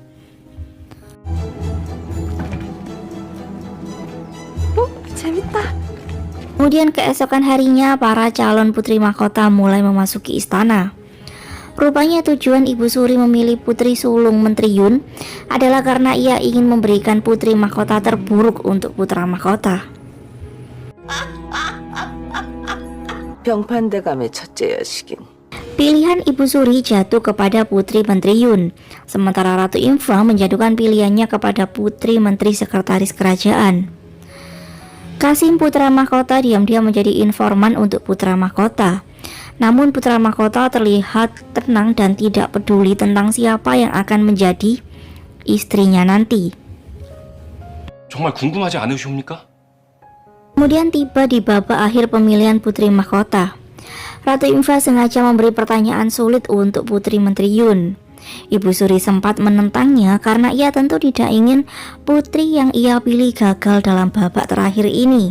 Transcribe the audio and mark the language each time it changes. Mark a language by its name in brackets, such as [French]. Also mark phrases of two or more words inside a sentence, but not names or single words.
[Korean] 재밌다. [Indonesian] Kemudian keesokan harinya, para calon putri mahkota mulai memasuki istana. Rupanya tujuan Ibu Suri memilih putri sulung Menteri Yun adalah karena ia ingin memberikan putri mahkota terburuk untuk putra mahkota. [Korean] 병판대감의 첫째 여식인 [Indonesian] Pilihan Ibu Suri jatuh kepada putri Menteri Yun, sementara Ratu Yunfa menjatuhkan pilihannya kepada putri Menteri Sekretaris Kerajaan. Kasim putra mahkota diam-diam menjadi informan untuk putra mahkota. Namun putra mahkota terlihat tenang dan tidak peduli tentang siapa yang akan menjadi istrinya nanti. [Korean] 정말 궁금하지 않으십니까? [Indonesian] Kemudian tiba di babak akhir pemilihan putri mahkota. Ratu Yunfa sengaja memberi pertanyaan sulit untuk putri Menteri Yun. Ibu Suri sempat menentangnya karena ia tentu tidak ingin putri yang ia pilih gagal dalam babak terakhir ini.